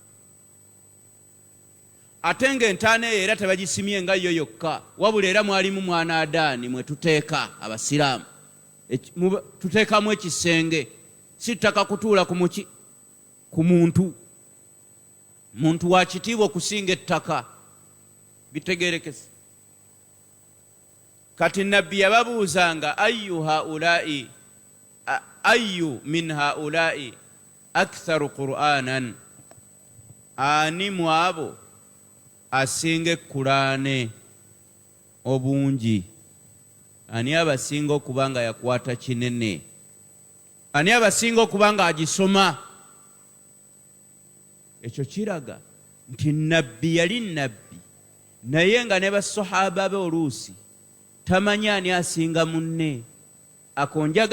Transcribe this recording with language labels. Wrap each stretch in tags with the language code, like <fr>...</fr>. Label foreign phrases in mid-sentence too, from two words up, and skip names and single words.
<lg>Ate ng'entaana eyo era tebagisimye nga yo yokka, wabula era mwalimu mwana Adaani mwe tuteeka abasiraamu. Tuteekamu ekisenge, si ttaka kutuula ku muntu. Muntu wa kitiibwa okusinga ettaka. Bitegeerekese. Kati Nabbi yababuuzanga</lg> <ar>أي من هؤلاء أكثر قرآنا,</ar> <lg>ani mu abo asinga Qur'ane obungi? Ani abasinga okuba nga yakwata kinene? Ani abasinga okuba nga agisoma? Ekyo kiraga nti Nabbi yali Nabbi, naye nga ne basahaba be oluusi tamanyi ani asinga munne.</lg>